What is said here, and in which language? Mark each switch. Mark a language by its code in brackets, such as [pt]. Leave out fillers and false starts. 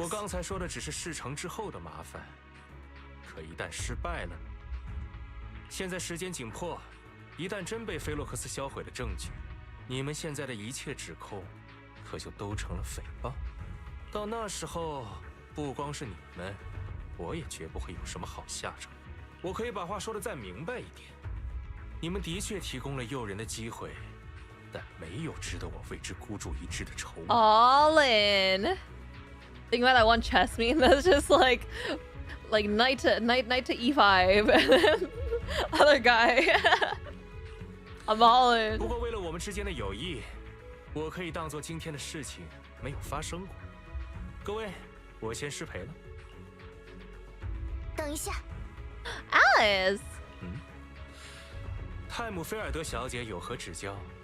[zh] 我刚才说的只是事成之后的麻烦，可一旦失败了，现在时间紧迫，一旦真被菲洛克斯销毁了证据，你们现在的一切指控，可就都成了诽谤。到那时候，不光是你们，我也绝不会有什么好下场。我可以把话说得再明白一点，你们的确提供了诱人的机会。但没有值得我为之孤注一掷的筹码。 [en] All in. Think about that one chess meme that's just like knight to e5, and then other guy. I'm all in. [zh] 不过为了我们之间的友谊，我可以当做今天的事情没有发生过。各位，我先失陪了。等一下，Alice。泰姆菲尔德小姐有何指教？